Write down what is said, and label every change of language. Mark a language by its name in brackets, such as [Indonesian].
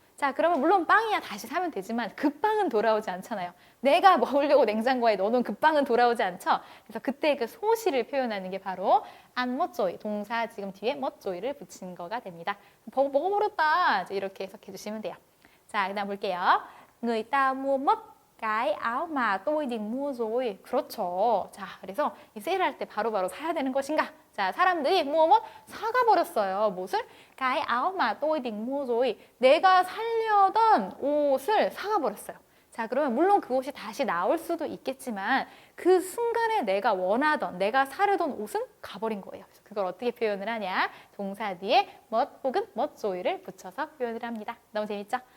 [Korean] 자, 그러면 물론 빵이야 다시 사면 되지만 그 빵은 돌아오지 않잖아요. 내가 먹으려고 냉장고에 넣어놓은 그 빵은 돌아오지 않죠. 그래서 그때 그 소시를 표현하는 게 바로 안 멋조이, 동사 지금 뒤에 멋조이를 붙인 거가 됩니다. 먹어버렸다, 이제 이렇게 해석해 주시면 돼요. 자, 그다음 볼게요. [Vietnamese] Người ta mua mất cái áo mà tôi định mua rồi. [Korean] 그렇죠. 자, 그래서 이 세일할 때 바로바로 사야 되는 것인가? 자, 사람들이 뭐 사가 버렸어요. 무엇을? [Vietnamese] cái áo mà tôi định mua rồi. [Korean] 내가 살려던 옷을 사가 버렸어요. 자, 그러면 물론 그 옷이 다시 나올 수도 있겠지만 그 순간에 내가 원하던, 내가 사려던 옷은 가버린 거예요. 그래서 그걸 어떻게 표현을 하냐? 동사 뒤에 멋 혹은 멋조이를 붙여서 표현을 합니다. 너무 재밌죠?